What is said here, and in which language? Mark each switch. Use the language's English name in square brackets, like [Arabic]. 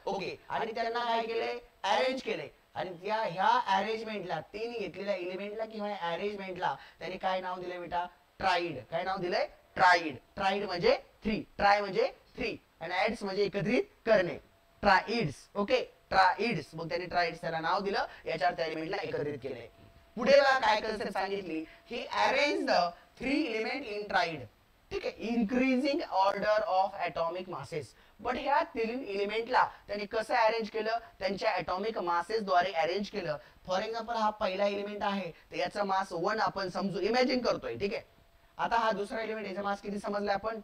[Marathi] Okay, आणि त्यांना काय केले? अरेंज केले. आणि ह्या अरेंजमेंटला, 3 घेतलेल्या एलिमेंटला किंवा अरेंजमेंटला त्यांनी काय नाव दिलंय बेटा? ट्राइड. काय नाव दिलंय? ट्राइड. ट्राइड म्हणजे 3, ट्राय म्हणजे 3, आणि ऍड्स म्हणजे एकत्रित करणे. ट्राइड्स. Okay, triads. मग त्यांनी ट्राइड्स त्याला नाव दिलं, याच्यावर त्या एलिमेंटला एकत्रित केले. पुढे काय कन्सेप्ट सांगितली? [English] ही arrange the 3 element in triad. [Marathi] ठीक आहे, [English] Increasing order of atomic masses. [Marathi] But ह्या 3 एलिमेंटला त्यांनी कसं अरेंज केलं? त्यांच्या ॲटॉमिक मासेस द्वारे अरेंज केलं. फॉर एक्झाम्पल, हा पहिला एलिमेंट आहे, तर याचा मास 1 आपण समजू, इमॅजिन करतोय. ठीक आहे, आता हा दुसरा एलिमेंट, याचा मास किती समजला आपण?